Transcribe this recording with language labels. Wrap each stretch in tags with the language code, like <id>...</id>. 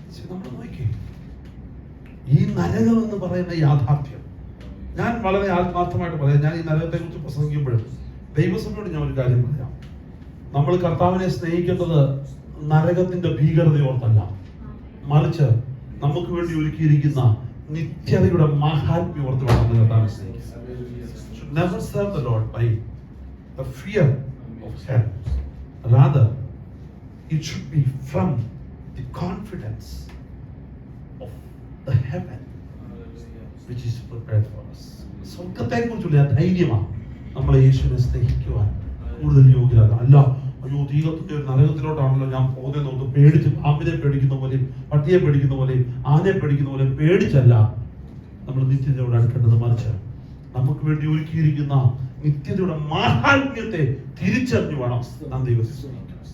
<ml>നമ്മൾ നോക്കിയേ, ഈ നരകം എന്ന് പറയുന്ന യാഥാർത്ഥ്യം ഞാൻ വളരെ ആത്മാർത്ഥമായിട്ട് പറയാം. ഞാൻ ഈ നരകത്തെ കുറിച്ച് പ്രസംഗിക്കുമ്പോഴും ദൈവസഭയോട് ഞാൻ ഒരു കാര്യം പറയാം. നമ്മൾ കർത്താവിനെ സ്നേഹിക്കേണ്ടത് നരകത്തിന്റെ ഭീകരതയോർത്തല്ല, മറിച്ച് നമുക്ക് വേണ്ടി ഒരുക്കിയിരിക്കുന്ന നിത്യതയുടെ മഹാത്മ്യോർത്ത് വേണം കർത്താവിനെ സ്നേഹിക്കുക.</ml> <en>Never serve the Lord by the fear of hell. Rather, it should be from the confidence of the heaven which is prepared for us.</en> <ml>സ്വർഗ്ഗത്തെ കുറിച്ചുള്ള ധൈര്യമാണ് നമ്മളെ യേശുവിനെ സ്നേഹിക്കുവാൻ കൂടുതൽ യോഗ്യരാണ്. അല്ല, അയ്യോ ദൈവത്തിന്റെ ഒരു നരകത്തിലോട്ടാണല്ലോ ഞാൻ പോകുന്നതെന്ന് പേടിച്ച് പാമ്പിനെ പേടിക്കുന്ന പോലെയും പട്ടിയെ പേടിക്കുന്ന പോലെയും ആനയെ പേടിക്കുന്ന പോലെയും പേടിച്ചല്ല നമ്മൾ നിത്യതയോട് അടുക്കേണ്ടത്, മറിച്ച് നമുക്ക് വേണ്ടി ഒരുക്കിയിരിക്കുന്ന നിത്യതയുടെ മാഹാത്മ്യത്തെ തിരിച്ചറിഞ്ഞു വേണം നാം ദൈവത്തെ സ്നേഹിക്കാൻ.</ml>